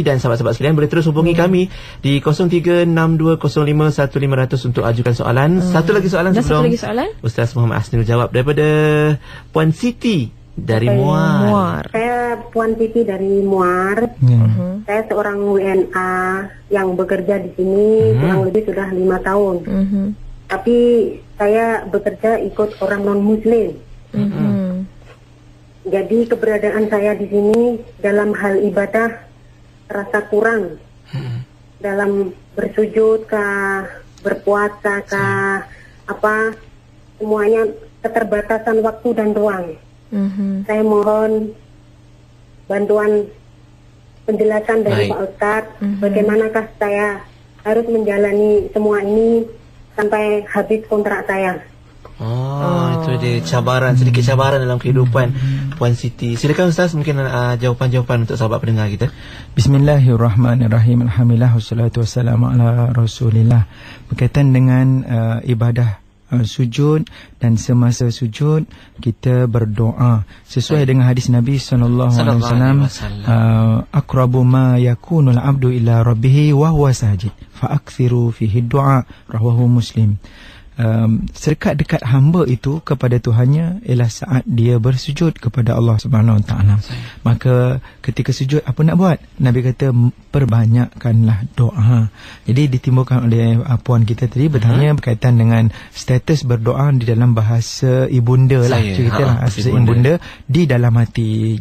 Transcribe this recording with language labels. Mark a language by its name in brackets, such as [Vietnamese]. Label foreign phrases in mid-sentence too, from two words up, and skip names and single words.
[Malay] Dan sahabat-sahabat sekalian boleh terus hubungi kami di 0362051500 untuk ajukan soalan. Satu lagi soalan sebelum Ustaz Muhammad Asnil jawab, daripada Puan Siti dari Muar. [Indonesian] Saya Puan Siti dari Muar. Saya seorang WNA yang bekerja di sini kurang lebih sudah 5 tahun. Tapi saya bekerja ikut orang non-Muslim. Jadi keberadaan saya di sini dalam hal ibadah rasa kurang dalam bersujud kah, berpuasa kah, apa semuanya keterbatasan waktu dan ruang. Saya mohon bantuan penjelasan dari Pak Ustadz, bagaimanakah saya harus menjalani semua ini sampai habis kontrak saya. [Malay] Itu dia cabaran, sedikit cabaran dalam kehidupan Puan Siti. Silakan Ustaz, mungkin jawapan-jawapan untuk sahabat pendengar kita. [Arabic] بسم الله الرحمن الرحيم. الحمد لله والصلاة والسلام على رسول الله. [Malay] Berkaitan dengan ibadah sujud, dan semasa sujud kita berdoa sesuai dengan hadis Nabi [Arabic] صلى الله عليه وسلم, أقرب ما يكون العبد إلى ربه وهو ساجد فأكثروا فيه الدعاء، رواه مسلم. [Malay] Dekat hamba itu kepada Tuhannya ialah saat dia bersujud kepada Allah [Arabic] سبحانه وتعالى. [Malay] Maka ketika sujud apa nak buat? Nabi kata perbanyakkanlah doa. Jadi ditimbulkan oleh puan kita tadi bertanya berkaitan dengan status berdoa di dalam bahasa ibunda lah, ceritalah bahasa ibunda di dalam hati.